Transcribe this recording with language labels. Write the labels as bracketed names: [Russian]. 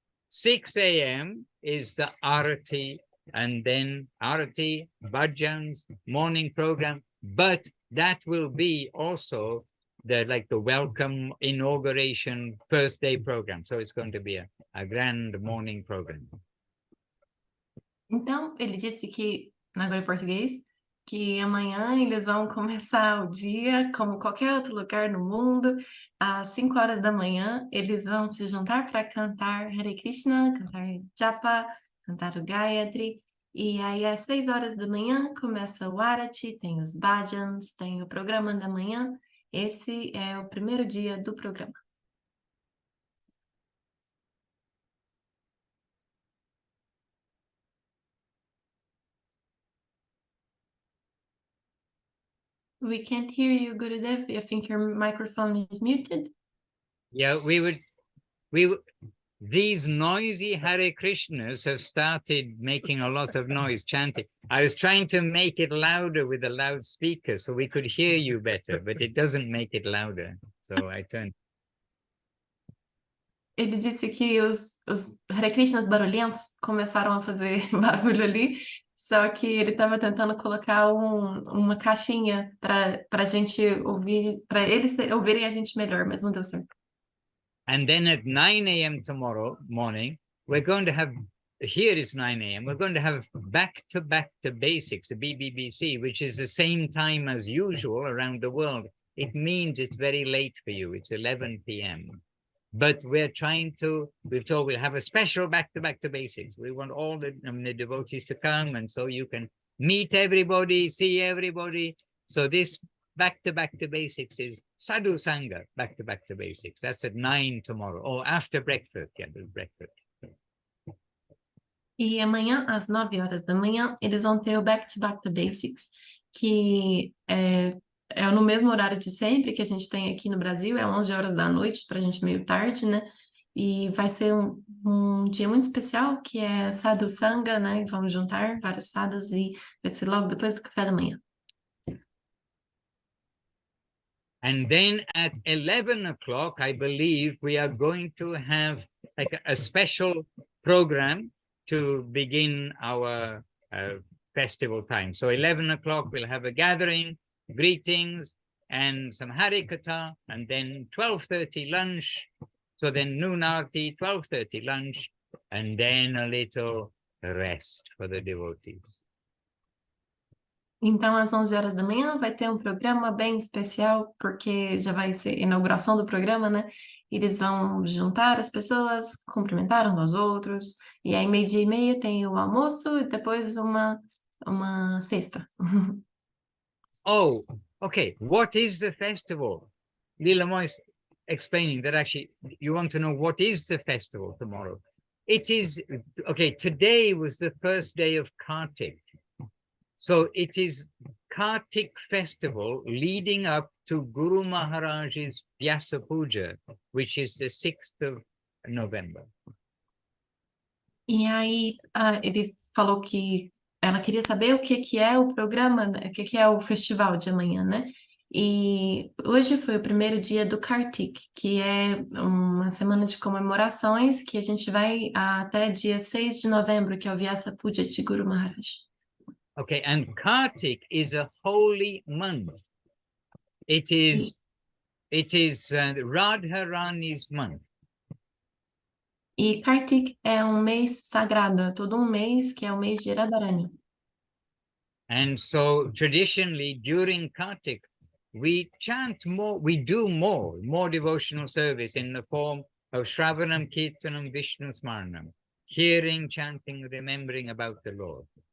[English] 6 a.m. is the Arati, and then Arati, Bhajans, morning program, but that will be also the welcome inauguration first day program. So it's going to be a grand morning program. [Portuguese] Então, ele disse que, agora em português, que amanhã eles vão começar o dia, como qualquer outro lugar no mundo, às 5 horas da manhã, eles vão se juntar para cantar Hare Krishna, cantar Japa, cantar o Gayatri, E aí, às 6 horas da manhã, começa o Arati, tem os bhajans, tem o programa da manhã. Esse é o primeiro dia do programa. [English] We can't hear you, Gurudev. I think your microphone is muted. Yeah, these noisy Hare Krishnas have started making a lot of noise, chanting. I was trying to make it louder with a loudspeaker so we could hear you better, but it doesn't make it louder. So I turned. [Portuguese] Ele disse que os Hare Krishnas barulhentos começaram a fazer barulho ali, só que ele estava tentando colocar uma caixinha para a gente ouvir, para eles ouvirem a gente melhor, mas não deu certo. [English] And then at 9 a.m. tomorrow morning, we're going to have, here is 9 a.m., we're going to have back to basics, the BBBC, which is the same time as usual around the world. It means it's very late for you. It's 11 p.m. But we're trying to, we've told we'll have a special back to basics. We want all the devotees to come, and so you can meet everybody, see everybody. So this back to basics is Sadhu Sangha, back to basics. That's at 9 tomorrow, or after breakfast. Yeah, there's breakfast. [Portuguese] E amanhã, às 9 horas da manhã, eles vão ter o Back to Basics, que é no mesmo horário de sempre que a gente tem aqui no Brasil, é 11 horas da noite, pra gente meio tarde, né? E vai ser um dia muito especial, que é Sadhu Sangha, né? Vamos juntar vários sadhus e vai ser logo depois do café da manhã. [English] And then at 11 o'clock, I believe we are going to have like a special program to begin our festival time. So 11 o'clock, we'll have a gathering, greetings, and some Harikatha, and then 12:30 lunch. So then noon arti, 12:30 lunch, and then a little rest for the devotees. [Portuguese] Então, às 11 horas da manhã vai ter um programa bem especial, porque já vai ser a inauguração do programa, né? Eles vão juntar as pessoas, cumprimentar uns aos outros, e aí 12:30 tem o almoço e depois uma cesta. [English] Oh, okay. What is the festival? Lila Moy is explaining that actually you want to know what is the festival tomorrow. It is, okay, today was the first day of Kartik. So it is Kartik festival leading up to Guru Maharaj's Vyasa Puja, which is the 6th of November. [Portuguese] E aí ele falou que ela queria saber o que é o programa, né? O que é o festival de amanhã, né? E hoje foi o primeiro dia do Kartik, que é uma semana de comemorações que a gente vai até dia 6 de novembro, que é o Vyasa Puja de Guru Maharaj. [English] Okay, and Kartik is a holy month. It is Radharani's month. [Portuguese] E Kartik é um mês sagrado, é todo um mês que é o mês de Radharani. [English] And so traditionally during Kartik, we chant more, we do more devotional service in the form of Shravanam, Kirtanam, Vishnu Smaranam, hearing, chanting, remembering about the Lord.